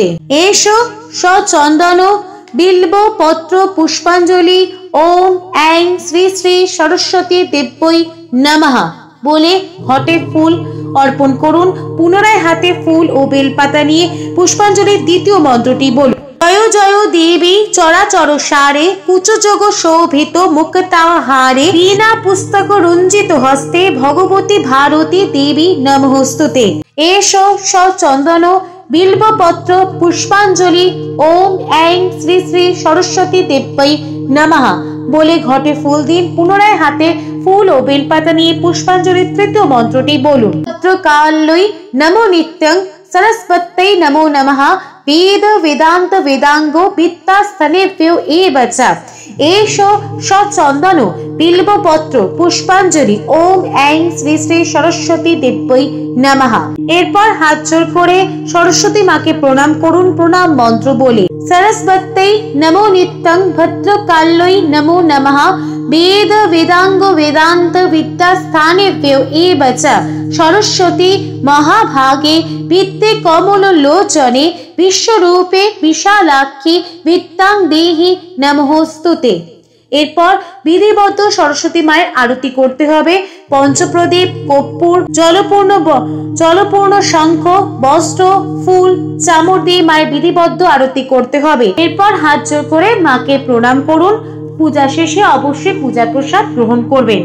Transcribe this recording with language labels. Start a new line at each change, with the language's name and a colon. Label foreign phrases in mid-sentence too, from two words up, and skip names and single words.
Sanskrit: एषो सचंदन बिल्व पत्र पुष्पांजलि ओम ऐं श्री श्री सरस्वती देव्यै नमः
Bangla: বলে ঘটে ফুল অর্পণ করুন। পুনরায় হাতে ফুল ও বেলপাতা নিয়ে পুষ্পাঞ্জলির দ্বিতীয় মন্ত্রটি বলুন
Sanskrit: জয় জয় দেবী চরাচর সারে কুচযোগ শোভিত মুক্তাহারে বীণা পুস্তক রঞ্জিত হস্তে ভগবতী ভারতী দেবী নমস্তুতে।
Bangla: এসো সচন্দন বিল্বপত্র পুষ্পাঞ্জলি ওম ऐं শ্রী শ্রী সরস্বতী দেব্যৈ নমঃ বলে ঘটে ফুল দিন। পুনরায় হাতে ফুল ও বেলপাতা নিয়ে পুষ্পাঞ্জলির তৃতীয় মন্ত্রটি বলুন
Sanskrit: ভদ্রকাল্যৈ নমো নিত্যং सरस्वत्यै नमो नमः वेद वेदांत वेदांगो विद्या स्तनेभ्यो एव च एषो सचंदन बिल्वपत्र पुष्पांजलि ओम ऐं श्री श्री सरस्वती देव्यै नमः।
Bangla: এরপর হাত জোড় করে সরস্বতী মাকে প্রণাম করুন। প্রণাম মন্ত্র বলে
Sanskrit: सरस्वत्यै नमो नित्यं भद्रकाल्यै नमो नमः वेद वेदांग वेदांत विद्या स्थानेभ्यो एव च सरस्वती महाभागे विद्ये कमल लोचने विश्वरूपे विशालाक्षी वित्तां देहि नमोस्तुते।
Bangla: এরপর বিধিবদ্ধ সরস্বতী মায়ের আরতি করতে হবে। পঞ্চপ্রদীপ, কর্পূর, জলপূর্ণ শঙ্খ, বস্ত্র, ফুল, চামর দিয়ে মায়ের বিধিবদ্ধ আরতি করতে হবে। এরপর হাত জোড় করে মাকে প্রণাম করুন। পূজা শেষে অবশ্যই পূজা প্রসাদ গ্রহণ করবেন।